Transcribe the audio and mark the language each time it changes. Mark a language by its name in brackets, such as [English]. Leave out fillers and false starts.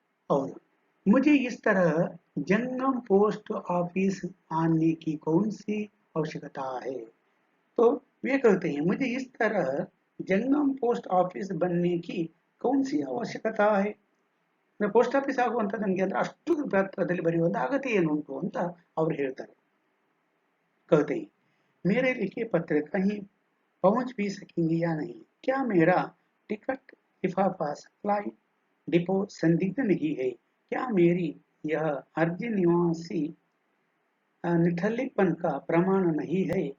[Hindi] और मुझे इस तरह जंगम पोस्ट ऑफिस आने की कौन सी आवश्यकता है? तो वे कहते हैं मुझे इस तरह जंगम पोस्ट ऑफिस बनने की कौन सी ಅವಶ್ಯಕತೆ है? [Kannada] ಪೋಸ್ಟ್ ಆಫೀಸ್ ಆಗುವಂತ ನನಗೆ ಅಂದ್ರೆ ಅಷ್ಟು ಪತ್ರದಲ್ಲಿ ಬರೆಯುವಂತ ಅಗತ್ಯ ಏನು ಉಂಟು ಅಂತ ಅವರು ಹೇಳ್ತಾರೆ. [Hindi] कहते हैं मेरे लिखे पत्र कहीं पहुंच भी सकेंगे या नहीं? क्या मेरा टिकट लिफाफा सप्लाई डिपो संदिग्ध नहीं है? क्या मेरी यह अर्जी निवासी निठल्लेपन का प्रमाण नहीं है?